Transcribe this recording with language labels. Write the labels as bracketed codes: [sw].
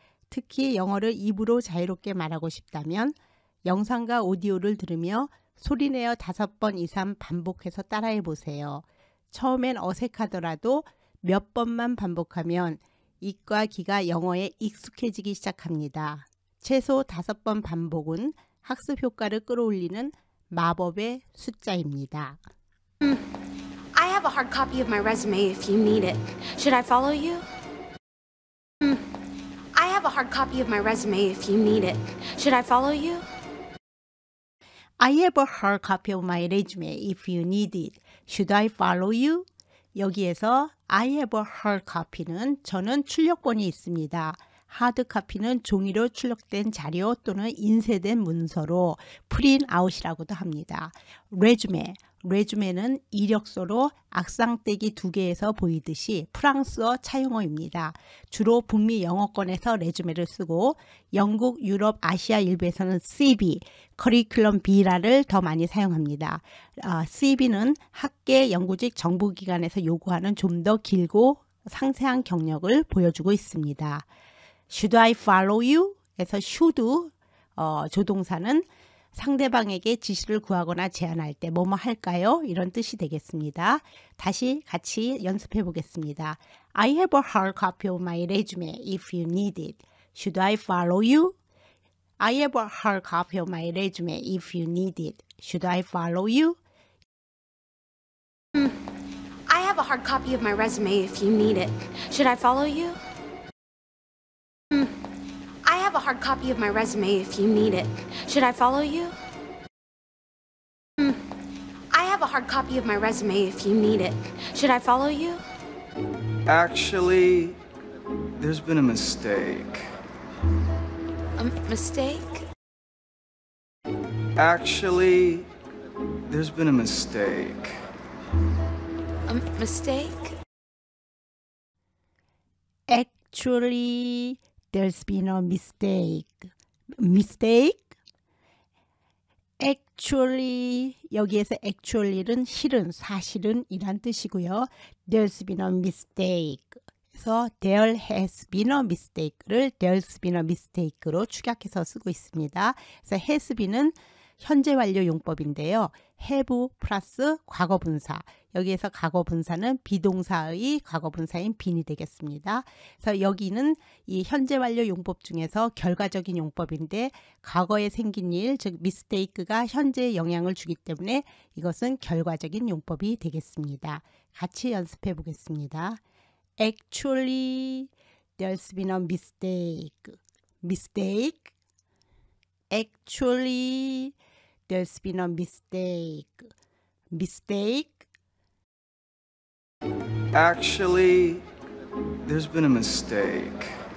[ko] 특히 영어를 입으로 자유롭게 말하고 싶다면 영상과 오디오를 들으며 소리내어 5번 이상 반복해서 따라해 보세요. 처음엔 어색하더라도 몇 번만 반복하면 입과 귀가 영어에 익숙해지기 시작합니다. 최소 5번 반복은 학습 효과를 끌어올리는 마법의 숫자입니다. [en] I have a hard copy of my resume if you need it. Should I follow you? I have a hard copy of my resume if you need it. Should I follow you? I have a hard copy of my resume if you need it. Should I follow you? [ko] 여기에서 [en] I have a hard copy [ko] 는 저는 출력본이 있습니다. 하드 카피는 종이로 출력된 자료 또는 인쇄된 문서로 프린아웃이라고도 합니다. 레주메는 이력서로 악상떼기 2개에서 보이듯이 프랑스어 차용어입니다. 주로 북미 영어권에서 레주메를 쓰고 영국, 유럽, 아시아 일부에서는 CV, 커리큘럼 비라를 더 많이 사용합니다. CV는 학계, 연구직, 정부기관에서 요구하는 좀 더 길고 상세한 경력을 보여주고 있습니다. [en] Should I follow you? [ko] 에서 should 조동사는 상대방에게 지시를 구하거나 제안할 때 뭐뭐 할까요? 이런 뜻이 되겠습니다. 다시 같이 연습해 보겠습니다. [en] I have a hard copy of my resume if you need it. Should I follow you? I have a hard copy of my resume if you need it. Should I follow you? I have a hard copy of my resume if you need it. Should I follow you? I have a hard copy of my resume if you need it. Should I follow you? I have a hard copy of my resume if you need it. Should I follow you? Actually, there's been a mistake. A mistake? Actually, there's been a mistake. A mistake? Actually, there's been a mistake. Mistake? [ko] Actually, 여기에서 actually는 실은, 사실은 이란 뜻이고요. [en] There's been a mistake. [ko] 그래서 [en] there has been a mistake [ko] 를 [en] there's been a mistake [ko] 로 축약해서 쓰고 있습니다. 그래서 has been은 현재 완료 용법인데요. have 플러스 과거분사. 여기에서 과거분사는 비동사의 과거분사인 bene이 되겠습니다. 그래서 여기는 이 현재 완료 용법 중에서 결과적인 용법인데 과거에 생긴 일, 즉 mistake가 현재에 영향을 주기 때문에 이것은 결과적인 용법이 되겠습니다. 같이 연습해 보겠습니다. [en] Actually, there's been a mistake. Mistake. Actually, there's been a mistake. Mistake. Actually, there's been a mistake.